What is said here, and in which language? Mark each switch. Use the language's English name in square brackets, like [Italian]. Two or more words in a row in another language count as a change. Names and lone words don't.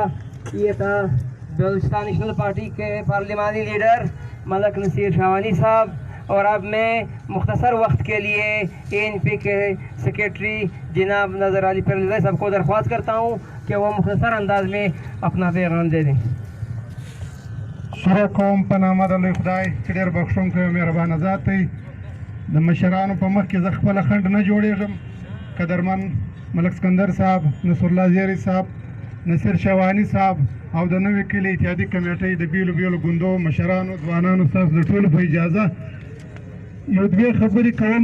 [Urdu] یہ تھا بلوچستان نیشنل پارٹی کے پارلیمانی لیڈر ملک نصیر شاوانی صاحب. اور اب میں مختصر وقت کے لیے اے این پی کے سیکریٹری جناب نظر علی پرلوی صاحب کو درخواست کرتا ہوں کہ وہ مختصر انداز میں اپنا پیغام دے دیں. [Pashto] سره کوم په نامه د لوی خدای چې ډېر بخښونکی او مهربانه ذات دی. د مشرانو په مخ کې زه خپله خنډ نه جوړېږم. قدرمن ملک اسکندر صاحب، نصرالله زیری صاحب، نصیر شواني صاحب او د نوي کلي اتحادي کمیټۍ د بیلو بیلو ګوندو مشرانو، ځوانانو، ستاسو د ټولو په اجازه یو دوې خبرې کوم.